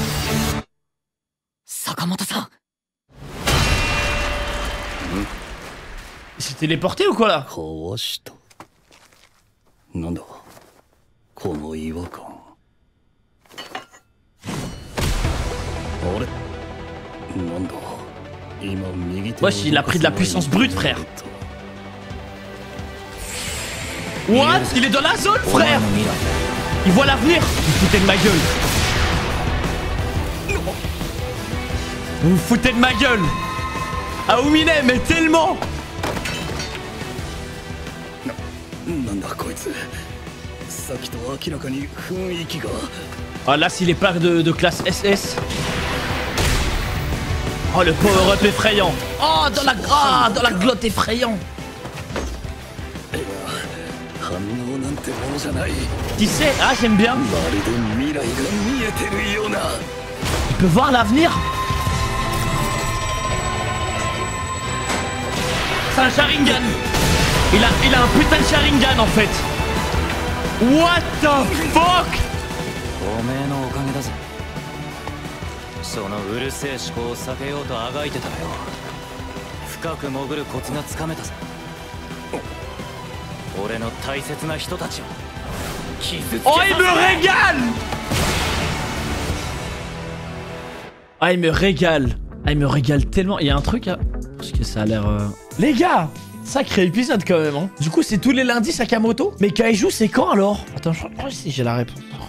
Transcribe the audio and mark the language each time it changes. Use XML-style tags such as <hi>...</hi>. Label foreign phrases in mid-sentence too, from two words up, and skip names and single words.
<ja>坂本さん。</ja> <fr>Il s'est téléporté ou quoi là?</fr> <ja>こうしたなんだこの違和感。あれなんだ今右手。</ja> <fr>Wesh, il a pris de la puissance brute, frère.</fr> <en>What?</en> <fr>Il est dans la zone, frère. Il voit l'avenir. Vous foutez de ma gueule. Vous vous foutez de ma gueule. Aomine, mais tellement.</fr> <ja>なんだこいつ。さっきと明らかに雰囲気が。</ja> <fr>Ah là, s'il est pas de classe SS. Oh, le power-up effrayant. Oh, dans la glotte effrayant.</fr> <ja>反応なんてものじゃない。</ja> <fr>Tu sais, ah, j'aime bien.</fr> <ja>まるで未来が見えてるような。</ja> <fr>Il peut voir l'avenir. C'est un Sharingan. Il a un putain de Sharingan en fait.</fr> <en>What the fuck?</en> <ja>おめえのおかげだぜ。そのうるせえ思考を避けようとあがいてたらよ。深く潜るコツがつかめたぜ。俺の大切な人たちを傷つけ</ja> <fr>Oh, il me régale. Ah, il me régale. Ah, il me régale tellement. Il y a un truc à... Parce que ça a l'air... Les gars, sacré épisode quand même, hein. Du coup, c'est tous les lundis Sakamoto. Mais Kaiju, c'est quand alors? Attends, je crois que si j'ai la réponse.</fr>